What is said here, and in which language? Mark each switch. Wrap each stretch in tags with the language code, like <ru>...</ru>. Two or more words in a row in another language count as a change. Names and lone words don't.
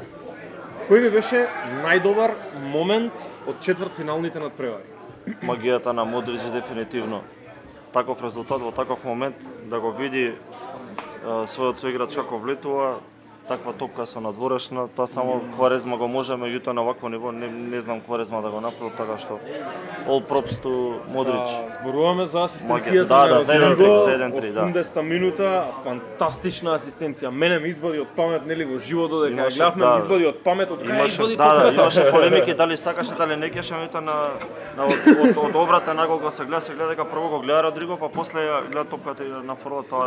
<mk>Кој ви беше најдобар момент од четвртфиналните надпревари? Магијата на Модрич дефинитивно. Таков резултат во таков момент да го види својот соиграч како влетува, таква топка со надворешна, тоа само Кварезма го може, меѓутоа на вакво ниво не знам Кварезма да го направи, така што</mk> <en>all props to</en> <mk>Модрич. Зборуваме за асистенцијата Да, на за 1-3, Родриго, за 1-3, да. 80-та минута, фантастична асистенција. Мене ме извади од памет, нели, во живо додека ја Имаше, гледавме, да. ме извади од памет, од кај извади да, топката. имаше полемики дали сакаше, дали не кеше, меѓутоа од обрата на кога се гледа дека прво го гледа Родриго, па после ја гледа топката и на форла, тоа</mk>